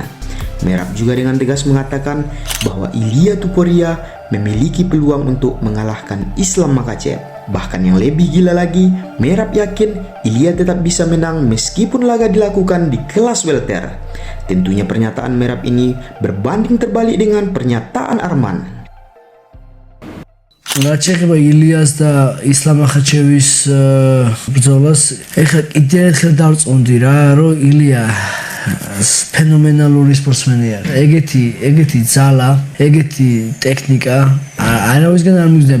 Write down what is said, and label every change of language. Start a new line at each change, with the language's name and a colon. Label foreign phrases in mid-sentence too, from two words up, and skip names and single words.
Indonesian: Merab juga dengan tegas mengatakan bahwa Ilya Topuria memiliki peluang untuk mengalahkan Islam Makhachev. Bahkan yang lebih gila lagi, Merab yakin Ilya tetap bisa menang meskipun laga dilakukan di kelas welter. Tentunya pernyataan Merab ini berbanding terbalik dengan pernyataan Arman.
Georgian: რაც ეხება ილიას და ისლამ ახაჩევის ბრძოლას, ეხლა კიდევ ერთხელ დავწუნდი რა, რომ ilya ფენომენალური სპორტსმენი არის. ეგეთი ძალა, ეგეთი ტექნიკა არავისგან არ მიგზნია.